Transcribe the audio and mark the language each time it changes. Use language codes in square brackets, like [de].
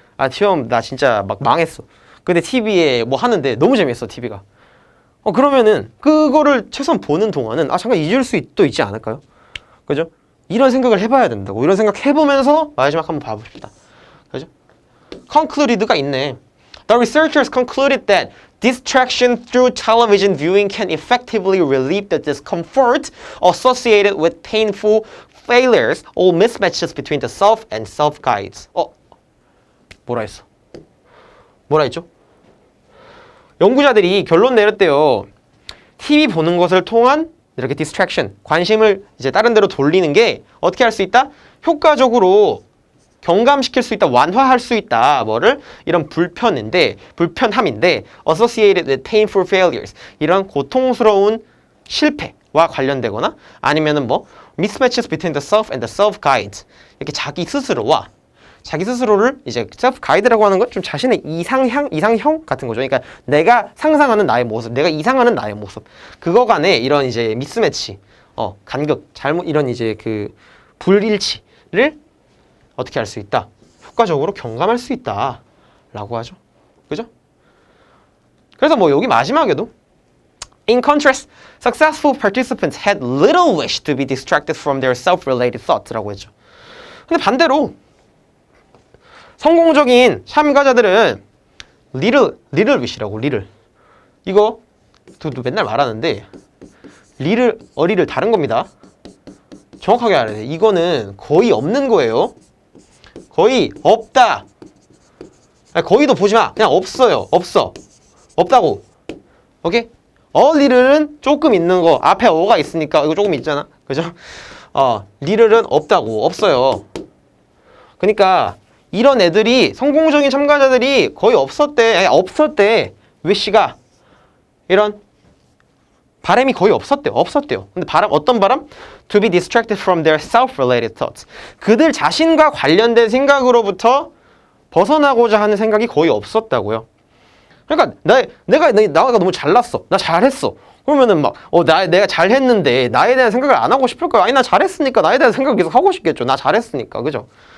[ko] 시험 나 진짜 막 망했어. 근데 TV에 뭐 하는데 너무 재밌어, TV가. 그러면은 그거를 최소한 보는 동안은 잠깐 잊을 수도 있지 않을까요? 그죠? 이런 생각을 해봐야 된다고. 이런 생각 해보면서 마지막 한번 봐봅시다. 그죠? concluded가 있네. [en] The researchers concluded that Distraction through television viewing can effectively relieve the discomfort associated with painful failures or mismatches between the self and self-guides. [ko] 뭐라 했어? 뭐라 했죠? 연구자들이 결론 내렸대요. TV 보는 것을 통한 이렇게 distraction, 관심을 이제 다른 데로 돌리는 게 어떻게 할 수 있다? 효과적으로 경감시킬 수 있다, 완화할 수 있다. 뭐를? 이런 불편함인데 [en] associated with painful failures. [ko] 이런 고통스러운 실패와 관련되거나 아니면은 뭐 [en] mismatches between the self and the self-guide. [ko] 이렇게 자기 스스로를 이제 self-guide라고 하는 건 좀 자신의 이상형 같은 거죠. 그러니까 내가 상상하는 나의 모습, 내가 이상하는 나의 모습. 그거 간에 이런 이제 미스매치, 간극, 잘못 이런 이제 그 불일치를 어떻게 할 수 있다? 효과적으로 경감할 수 있다 라고 하죠. 그죠? 그래서 뭐 여기 마지막에도 [en] In contrast, successful participants had little wish to be distracted from their self-related thoughts [ko] 라고 했죠. 근데 반대로 성공적인 참가자들은 little wish라고 little 이거 또 맨날 말하는데 little, 어리를 다른 겁니다. 정확하게 알아야 돼. 이거는 거의 없는 거예요. 거의 없다. 아니, 거의도 보지 마. 그냥 없어요. 없다고. 오케이? 리를은 조금 있는 거. 앞에 어가 있으니까 이거 조금 있잖아. 그죠? 리를은 없다고. 없어요. 그러니까 이런 애들이 성공적인 참가자들이 거의 없었대. wish가 이런 바람이 거의 없었대요. 근데 어떤 바람? [en] To be distracted from their self-related thoughts. [ko] 그들 자신과 관련된 생각으로부터 벗어나고자 하는 생각이 거의 없었다고요. 그러니까 내가 너무 잘났어. 나 잘했어. 그러면은 막 내가 잘했는데 나에 대한 생각을 안 하고 싶을 거야. 아니 나 잘했으니까 나에 대한 생각을 계속 하고 싶겠죠. 나 잘했으니까. 그죠?